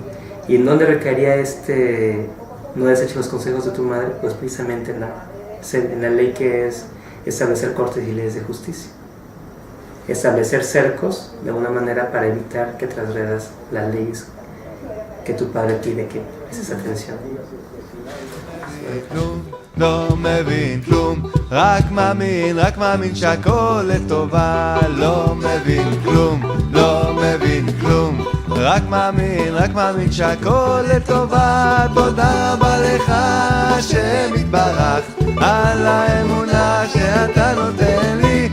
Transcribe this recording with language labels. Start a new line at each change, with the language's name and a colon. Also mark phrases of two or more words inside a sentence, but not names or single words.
Spanish: ¿Y en dónde recaería no has hecho los consejos de tu madre? Pues precisamente en la ley que es establecer cortes y leyes de justicia, establecer cercos de alguna manera para evitar que transgredas las leyes que tu padre pide que prestes atención.
Hebrew: לא מבין כלום, רק מאמין שהכל לטובה. לא מבין כלום, לא מבין כלום, רק מאמין שהכל לטובה. תודה רבה לך השם יתברך על האמונה שאתה נותן לי.